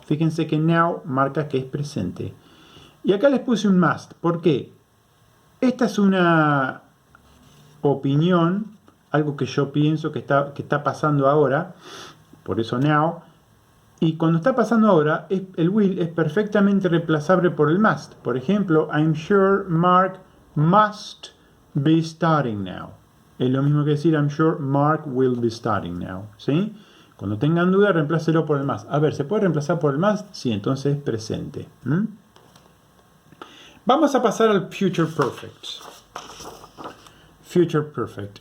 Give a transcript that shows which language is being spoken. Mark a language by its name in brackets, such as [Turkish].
[Spanish] Fíjense que now marca que es presente. Y acá les puse un must. ¿Por qué? Esta es una opinión, algo que yo pienso que está pasando ahora, por eso now. Y cuando está pasando ahora, el will es perfectamente reemplazable por el must. Por ejemplo, [English] I'm sure Mark must be starting now. [Spanish] Es lo mismo que decir [English] I'm sure Mark will be starting now, [Spanish] ¿sí? Cuando tengan duda, reemplácelo por el must. A ver, ¿se puede reemplazar por el must? Sí, entonces presente. Vamos a pasar al future perfect. Future perfect.